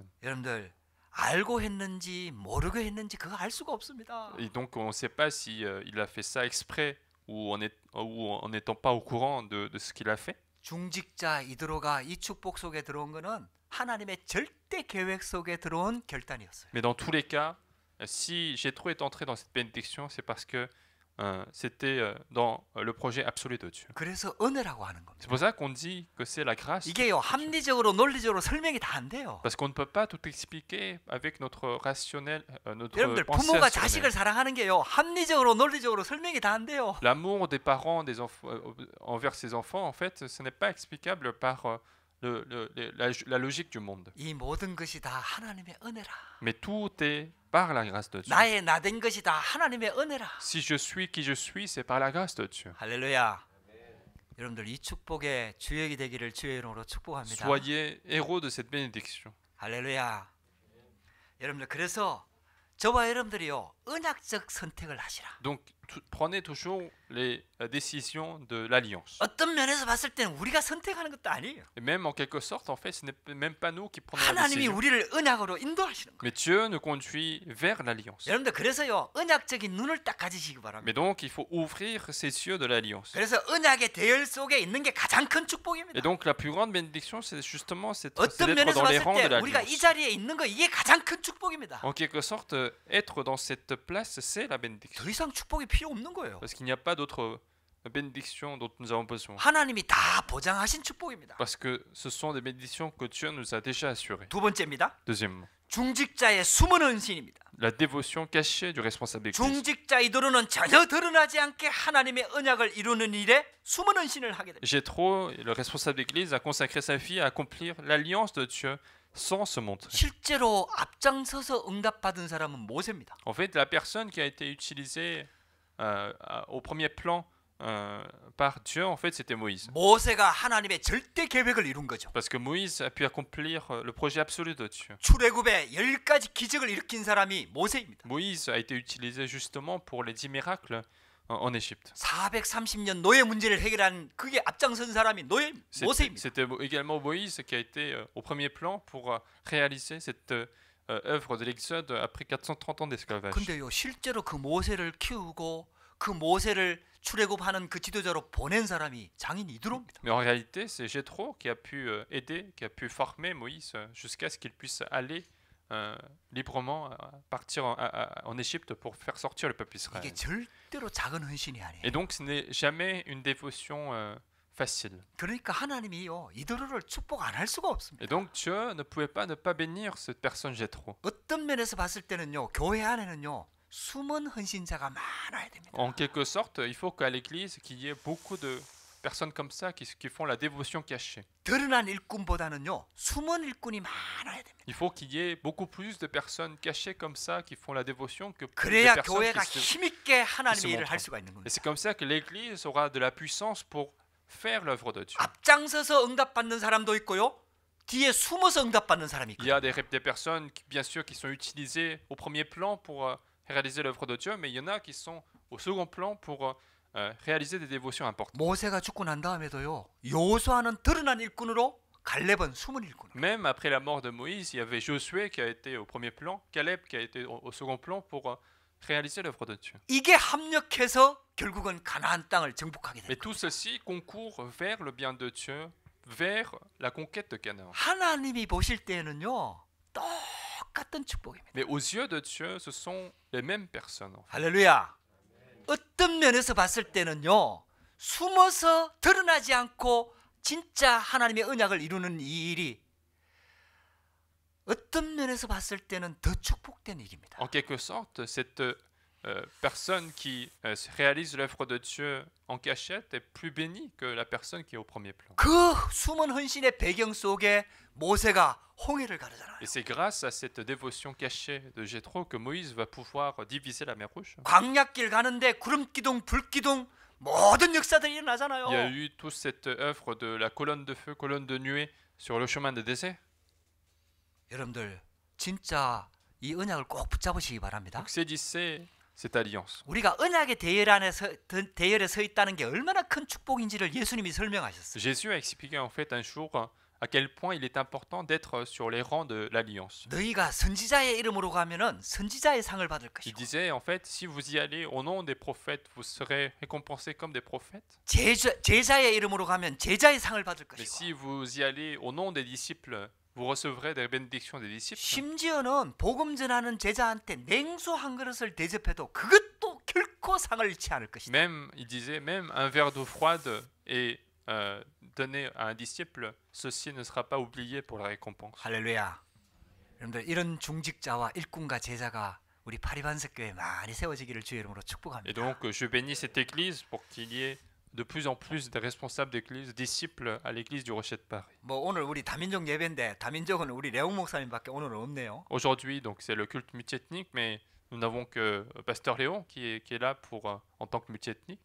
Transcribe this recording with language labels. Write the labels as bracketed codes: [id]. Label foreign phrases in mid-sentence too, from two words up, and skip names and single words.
[ko] 여러분들 알고 했는지 모르고 했는지 그거 알 수가 없습니다. [fr] Et donc on ne sait pas si il a fait ça exprès ou en n'étant pas au courant de ce qu'il a fait. [ko] 중직자 이드로가 이 축복 속에 들어온 거는 하나님의 절대 계획 속에 들어온 결단이었어요. [fr] Mais dans tous les cas, si Jéthro est entré dans cette bénédiction, c'est parce que c'était dans le projet absolu de Dieu. [ko] 그래서 은혜라고 하는 겁니다. [fr] C'est pour ça qu'on dit que c'est la grâce. [ko] 이게요, 합리적으로 논리적으로 설명이 다 안 돼요. [fr] Parce qu'on ne peut pas tout expliquer avec notre rationnel, notre [ko] 여러분들 [fr] pensée [ko] 부모가 [fr] rationnelle. [ko] 자식을 사랑하는 게요, 합리적으로 논리적으로 설명이 다 안 돼요. [fr] L'amour des parents des envers ses enfants, en fait, ce n'est pas explicable par la logique du monde. [ko] 이 모든 것이 다 하나님의 은혜라. [fr] Mais tout est par la grâce de Dieu. [ko] 나의 나된 것이 다 하나님의 은혜라. [fr] Si je suis qui je suis, c'est par la grâce de Dieu. [ko] 할렐루야. 여러분들 이 축복의 주역이 되기를 주의 이름으로 축복합니다. [fr] Soyez héros de cette bénédiction. [ko] 할렐루야. 여러분들 그래서 저와 여러분들이요, 언약적 선택을 하시라. [fr] Donc prenez toujours les décisions de l'alliance. [ko] 어떤 면에서 봤을 때는 우리가 선택하는 것도 아니에요. [fr] Et même en quelque sorte, en fait, ce n'est même pas nous qui prenons la [ko] 하나님이 [fr] décision. [ko] 우리를 언약으로 인도하시는 거예요. [fr] Mais Dieu nous conduit vers l'alliance. [ko] 여러분들 그래서요, 언약적인 눈을 딱 가지시기 바랍니다. [fr] Mais donc, il faut ouvrir ses yeux de l'alliance. [ko] 그래서 언약의 대열 속에 있는 게 가장 큰 [fr] Et [ko] 축복입니다. [fr] donc, la plus grande bénédiction, c'est justement c'est [ko] 어떤 [fr] d'être [ko] 면에서 [fr] dans les [ko] 봤을 [fr] rangs de [ko] 때 우리가 이 [fr] l'alliance. [ko] 자리에 있는 거 이게 가장 큰 축복입니다. [fr] En quelque sorte, être dans cette place, c'est la bénédiction. [ko] 더 이상 축복이 필요 없는 거예요. [fr] Parce qu'il n'y a pas d'autre bénédiction dont nous avons besoin. [ko] 하나님이 다 보장하신 축복입니다. [fr] Parce que ce sont des bénédictions que Dieu nous a déjà assurées. [ko] 두 번째입니다. [fr] Deuxièmement, [ko] 중직자의 숨은 헌신입니다. [fr] la dévotion cachée du responsable église. [ko] 중직자 이도로는 전혀 드러나지 않게 하나님의 언약을 이루는 일에 숨은 헌신을 하게 됩니다. [fr] Jéthro, le responsable d'église, a consacré sa vie à accomplir l'alliance de Dieu sans se montrer. [ko] 실제로 앞장서서 응답받은 사람은 모세입니다. [fr] En fait, la personne qui a été utilisée au premier plan par Dieu, en fait, c'était Moïse. [ko] 모세가 하나님의 절대 계획을 이룬 거죠. [fr] Parce que Moïse a pu accomplir le projet absolu de Dieu. [ko] 출애굽에 10가지 기적을 일으킨 사람이 모세입니다. [fr] Moïse a été utilisé justement pour les 10 miracles en Égypte. [ko] 430년 노예 문제를 해결한 그게 앞장선 사람이 모세입니다. [fr] C'était également Moïse qui a été au premier plan pour réaliser cette œuvre de l'Exode après 430 ans d'esclavage. [ko] 근데요, 실제로 그 모세를 키우고 그 모세를 출애굽하는 그 지도자로 보낸 사람이 장인 이드로입니다. [fr] Mais en réalité, c'est Jéthro qui a pu aider, qui a pu former Moïse jusqu'à ce qu'il puisse aller librement partir en Égypte pour faire sortir le peuple Israël. [ko] 이게 절대로 작은 헌신이 아니에요. [fr] Et donc, ce n'est jamais une dévotion facile. [ko] 그러니까 하나님이요, 이드로를 축복 안 할 수가 없습니다. [fr] Et donc, Dieu ne pouvait pas ne pas bénir cette personne Jéthro. [ko] 어떤 면에서 봤을 때는요, 교회 안에는요, 숨은 헌신자가 많아야 됩니다. [fr] En quelque sorte, il faut qu'à l'église, qu'il y ait beaucoup de personnes comme ça qui font la dévotion cachée. [ko] 드러난 일꾼보다는요, 숨은 일꾼이 많아야 됩니다. [fr] Il faut qu'il y ait beaucoup plus de personnes cachées comme ça qui font la dévotion que plus de [ko] 그래야 [fr] personnes [ko] 교회가 [fr] qui se... [ko] 힘있게 하나님의 [fr] se [ko] 일을 [fr] montrent. [ko] 할 수가 있는 [fr] Et [ko] 겁니다. [fr] c'est comme ça que l'église aura de la puissance pour faire l'œuvre de Dieu. [ko] 앞장서서 응답받는 사람도 있고요, 뒤에 숨어서 응답받는 사람이 [fr] Il y a [ko] 있거든요. [fr] des personnes, bien sûr, qui sont utilisées au premier plan pour réaliser l'œuvre de Dieu, mais il y en a qui sont au second plan pour réaliser des dévotions importantes. [ko] 모세가 죽고 난 다음에도요, 여호수아는 드러난 일꾼으로, 갈렙은 숨은 일꾼. [fr] Même après la mort de Moïse, il y avait Josué qui a été au premier plan, Caleb qui a été au second plan pour réaliser l'œuvre de Dieu. [ko] 이게 합력해서 결국은 가나안 땅을 정복하게 [fr] Mais [ko] 됩니다. [fr] tout ceci concourt vers le bien de Dieu, vers la conquête de Canaan. [ko] 하나님이 보실 때는요, 똑같은 축복입니다. [fr] Mais aux yeux de Dieu, ce sont les mêmes personnes. En fait. [ko] 할렐루야. 어떤 면에서 봤을 때는요, 숨어서 드러나지 않고 진짜 하나님의 언약을 이루는 이 일이 어떤 면에서 봤을 때는 더 축복된 일입니다. [fr] En quelque sorte, cette personne qui réalise l'œuvre de Dieu en cachette est plus bénie que la personne qui est au premier plan. [ko] 그 숨은 헌신의 배경 속에 모세가 홍해를 가르잖아요. [fr] Et c'est grâce à cette dévotion cachée de Jéthro que Moïse va pouvoir diviser la mer Rouge. [ko] 광야길 가는데 구름기둥, 불기둥 모든 역사들이 [fr] Il y a [ko] 일어나잖아요. [fr] eu toute cette œuvre de la colonne de feu, colonne de nuée sur le chemin des déserts. [ko] 여러분들 진짜 이 언약을 꼭 붙잡으시기 바랍니다. [fr] Donc saisissez cette alliance. [ko] 우리가 언약의 대열에 서 있다는 게 얼마나 큰 축복인지를 예수님이 설명하셨어요. [fr] Jésus a expliqué en fait un jour à quel point il est important d'être sur les rangs de l'alliance. [ko] 너희가 선지자의 이름으로 가면은 선지자의 상을 받을 [fr] Il [ko] 것이고 [fr] disait en fait, si vous y allez au nom des prophètes, vous serez récompensés comme des prophètes. [ko] 제자의 이름으로 가면 제자의 상을 받을 [fr] Mais [ko] 것이고 [fr] si vous y allez au nom des disciples, vous recevrez des bénédictions des disciples. [ko] 심지어는 복음 전하는 제자한테 냉수 한 그릇을 대접해도 그것도 결코 상을 잃지 않을 것이다. [fr] Même, il disait, même un verre d'eau froide est donné à un disciple, ceci ne sera pas oublié pour la récompense. [ko] 할렐루야. 여러분들 이런 중직자와 일꾼과 제자가 우리 파리반석교회에 많이 세워지기를 주의 이름으로 [fr] Et [ko] 축복합니다. [fr] donc, je bénis cette église pour qu'il y ait de plus en plus de responsables d'église, disciples à l'église du Rocher de Paris. [ko] 뭐 오늘 우리 다민족 예배인데 다민족은 우리 레옹 목사님밖에 오늘은 없네요. [fr] Aujourd'hui, donc c'est le culte multiethnique, mais nous n'avons que Pasteur Léon qui est là pour en tant que multiethnique.